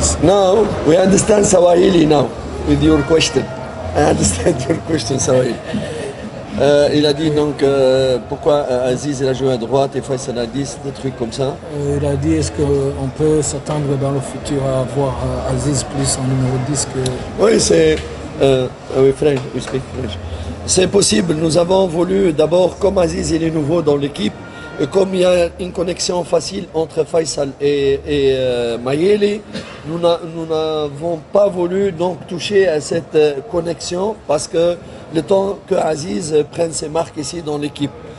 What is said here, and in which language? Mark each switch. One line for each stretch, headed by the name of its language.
English: Now we understand Swahili now with your question. I understand your question Swahili.
French: Il a dit donc pourquoi Aziz il a joué à droite et Faisal à 10, des trucs comme ça. Il a dit est-ce qu'on peut s'attendre dans le futur à voir Aziz plus en numéro 10 que... Oui, c'est... oui,
English: French, we speak French.
French: C'est possible, nous avons voulu d'abord, comme Aziz il est nouveau dans l'équipe, et comme il y a une connexion facile entre Faisal et Mayele, nous n'avons pas voulu donc toucher à cette connexion parce que le temps que Aziz prenne ses marques ici dans l'équipe.